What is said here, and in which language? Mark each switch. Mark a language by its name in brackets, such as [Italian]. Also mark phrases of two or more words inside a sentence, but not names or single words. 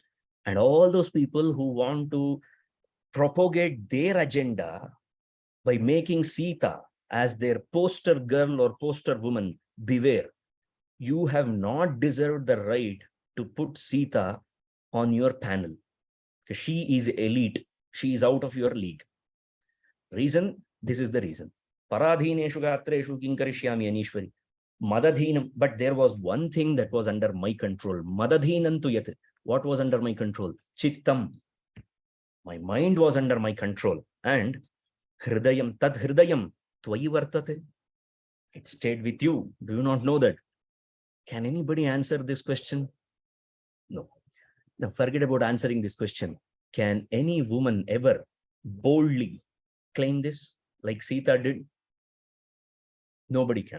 [English] And all those people who want to propagate their agenda by making Sita as their poster girl or poster woman, beware. You have not deserved the right to put Sita on your panel. She is elite. She is out of your league. Reason? This is the reason. [Sanskrit] Paradhineshu gatreshu kinkarishyami anishwari. Madadhinam. [English] But there was one thing that was under my control. [Sanskrit] Madadhinantu yat. [English] What was under my control? Chittam. My mind was under my control. [Sanskrit] And hridayam, tad hridayam, tvayi vartate. [English] It stayed with you. Do you not know that? Can anybody answer this question? No. Now forget about answering this question. Can any woman ever boldly claim this like Sita did? Nobody can.